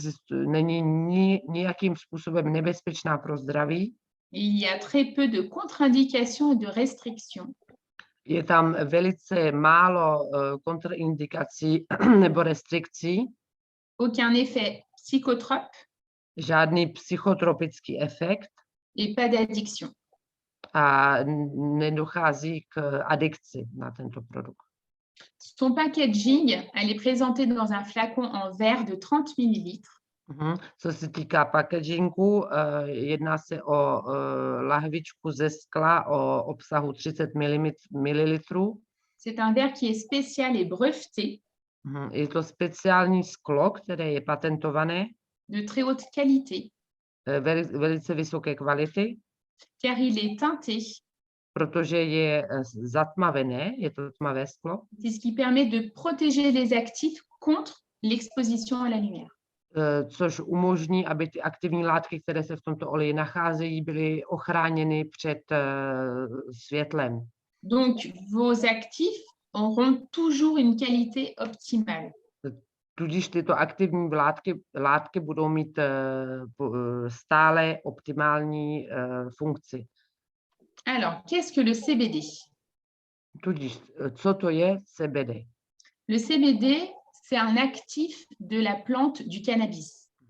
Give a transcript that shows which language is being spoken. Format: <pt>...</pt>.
<cs>Není nijakým způsobem nebezpečná pro zdraví.</cs> <fr>Il y a très peu de contre-indications et de restrictions.</fr> <cs>Je tam velice málo kontraindikací nebo restrikcí.</cs> <fr>Aucun effet psychotrope.</fr> <cs>Žádný psychotropický efekt.</cs> <fr>Et pas d'addiction.</fr> <cs>A nedochází k adikci na tento produkt.</cs> <fr>Son packaging, elle est présentée dans un flacon en verre de 30 ml.</fr> <cs>Co se týká packagingu, jedná se o lahvičku ze skla o obsahu 30 ml.</cs> <fr>C'est un verre qui est spécial et breveté.</fr> <cs>Je to speciální sklo, které je patentované.</cs> <fr>De très haute qualité.</fr> <cs>Velice vysoké kvality.</cs> <fr>Car il est teinté.</fr> <cs>Protože je zatmavené, je to tmavé sklo.</cs> <fr>C'est ce qui permet de protéger les actifs contre l'exposition à la lumière.</fr> <cs>Což umožní, aby ty aktivní látky, které se v tomto oleji nacházejí, byly ochráněny před světlem.</cs> <fr>Donc, vos actifs auront toujours une qualité optimale.</fr> <cs>Tudíž tyto aktivní látky budou mít stále optimální funkci.</cs> <fr>Alors, qu'est-ce que le CBD?</fr> <cs>Tudíž, co to je CBD?</cs> <fr>Le CBD, c'est un actif de la plante du cannabis.</fr>